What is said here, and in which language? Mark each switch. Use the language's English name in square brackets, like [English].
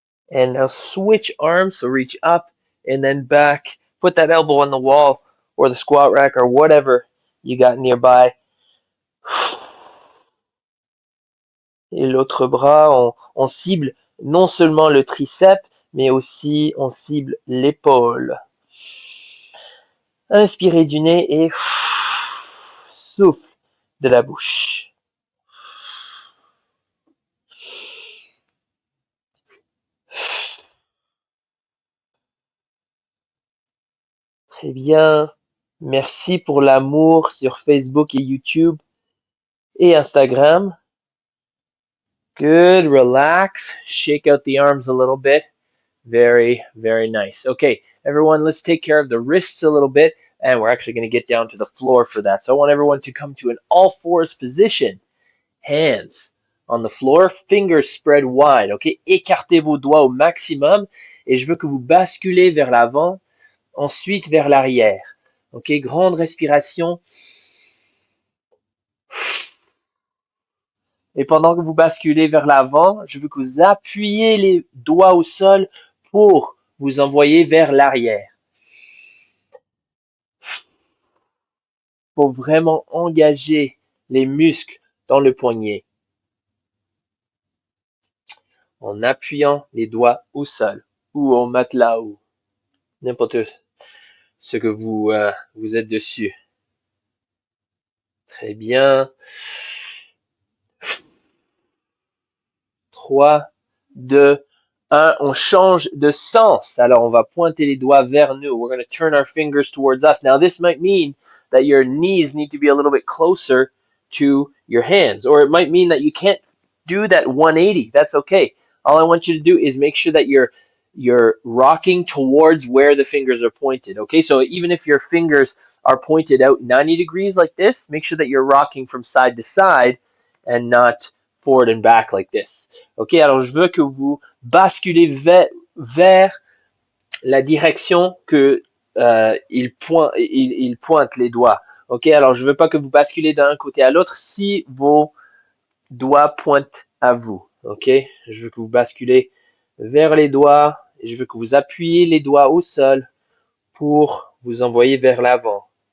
[English] And now switch arms, so reach up and then back. Put that elbow on the wall or the squat rack or whatever you got nearby. [French] Et l'autre bras, on cible non seulement le triceps, mais aussi on cible l'épaule. Inspirez du nez et souffle de la bouche. Très bien. Merci pour l'amour sur Facebook et YouTube et Instagram. [English] Good. Relax. Shake out the arms a little bit. Very, very nice. Okay, everyone, let's take care of the wrists a little bit, and we're actually going to get down to the floor for that. So I want everyone to come to an all fours position. Hands on the floor, fingers spread wide. [French] Okay, écartez vos doigts au maximum, et je veux que vous basculez vers l'avant, ensuite vers l'arrière. Ok, grande respiration. Et pendant que vous basculez vers l'avant, je veux que vous appuyez les doigts au sol pour vous envoyer vers l'arrière. Pour vraiment engager les muscles dans le poignet. En appuyant les doigts au sol ou au matelas ou n'importe ce que vous êtes dessus. Très bien. 3, 2, 1. On change de sens. Alors, on va pointer les doigts vers nous. [English] We're going to turn our fingers towards us. Now, this might mean that your knees need to be a little bit closer to your hands. Or it might mean that you can't do that 180. That's okay. All I want you to do is make sure that you're rocking towards where the fingers are pointed. Okay, so even if your fingers are pointed out 90 degrees like this, make sure that you're rocking from side to side and not forward and back like this. [French] Ok, alors je veux que vous basculez vers la direction que il pointe les doigts. Ok, alors je veux pas que vous basculez d'un côté à l'autre si vos doigts pointent à vous. Ok, je veux que vous basculez vers les doigts et je veux que vous appuyez les doigts au sol pour vous envoyer vers l'avant.